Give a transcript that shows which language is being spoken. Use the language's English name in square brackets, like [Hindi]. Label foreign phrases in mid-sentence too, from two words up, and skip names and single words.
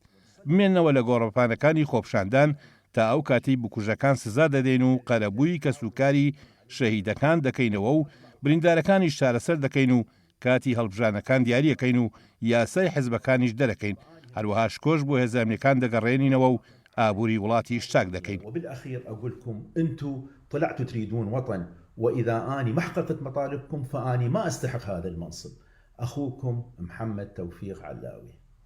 [Central Kurdish] بمێنەوە لە گۆڕەپانەکانی خۆپشاندان تا ئەو کاتی بکوژەکان سزا دەدەین و قەرەبووی کە سوکاری شەهیدەکان دەکەینەوە و بریندارەکانی چارەسەر دەکەین و کاتی هەڵبژانەکان دیاریەکەین و یاسای حزبەکانیش دەرەکەین. هەروەها شکۆش بۆ هێزانەکان دەگەڕێنینەوە و ئابووری وڵاتی شتاک دەکەین. [Arabic] وبالأخير أقول لكم أنتم طلعتوا تريدون وطن، وإذا أني ما حققت مطالبكم فأني ما أستحق هذا المنصب. أخوكم محمد توفيق علاوي.